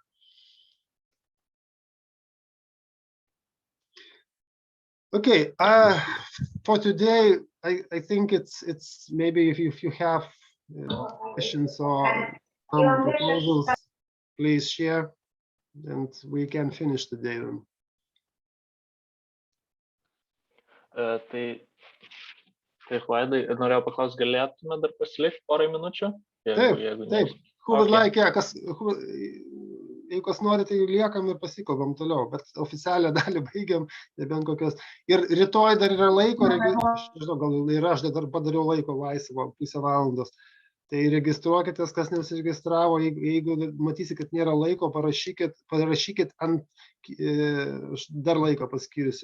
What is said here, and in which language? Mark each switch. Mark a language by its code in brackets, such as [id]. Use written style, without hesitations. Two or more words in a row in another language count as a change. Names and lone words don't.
[en] Okay, for today, I think it's maybe if you have questions or some proposals, please share, and we can finish today then. [lt] Tai Vaidai, norėjau paklausti, galėtume dar pasilikti porą minučių? Taip. [en] Who would like, [lt] jeigu kas nori, tai liekam ir pasikalbam toliau, bet oficialią dalį baigiam, nebent kokios. Ir rytoj dar yra laiko, aš nežinau, gal ir aš dar padariau laiko laisvo, pusę valandos. Tai registruokitės, kas nesiregistravo, jeigu matysi, kad nėra laiko, parašykit ant, dar laiko paskirsiu.